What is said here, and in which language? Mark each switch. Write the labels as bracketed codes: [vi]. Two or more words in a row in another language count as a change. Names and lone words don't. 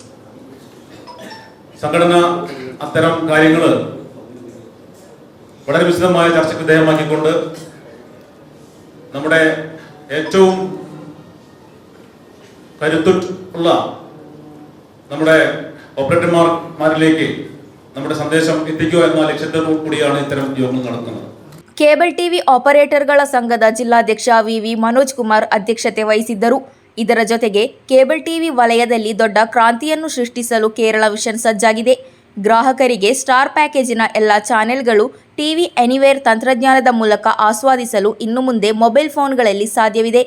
[ml] സംഘടന അത്തരം കാര്യങ്ങൾ വളരെ വിശദമായ ചർച്ചയ്ക്ക് വിധേയമാക്കിക്കൊണ്ട് നമ്മുടെ ഏറ്റവും കരുത്തുള്ള നമ്മുടെ ഓപ്പറേറ്റർമാരിലേക്ക് നമ്മുടെ സന്ദേശം എത്തിക്കുക എന്ന ലക്ഷ്യത്തോടു കൂടിയാണ് ഇത്തരം യോഗങ്ങൾ നടക്കുന്നത്. [en] cable TV operatorಗಳ [kn] ಸಂಘದ ಜಿಲ್ಲಾಧ್ಯಕ್ಷ ವಿವಿ ಮನೋಜ್ ಕುಮಾರ್ ಅಧ್ಯಕ್ಷತೆ ವಹಿಸಿದ್ದರು. ಇದರ ಜೊತೆಗೆ [en] cable TV [kn] ವಲಯದಲ್ಲಿ ದೊಡ್ಡ ಕ್ರಾಂತಿಯನ್ನು ಸೃಷ್ಟಿಸಲು ಕೇರಳ ವಿಷನ್ ಸಜ್ಜಾಗಿದೆ. ಗ್ರಾಹಕರಿಗೆ [en] star packageಇನ [kn] ಎಲ್ಲ ಚಾನೆಲ್ಗಳು ಟಿವಿ ಎನಿವೇರ್ ತಂತ್ರಜ್ಞಾನದ ಮೂಲಕ ಆಸ್ವಾದಿಸಲು ಇನ್ನು ಮುಂದೆ [en] mobile phoneಗಳಲ್ಲಿ [kn] ಸಾಧ್ಯವಿದೆ.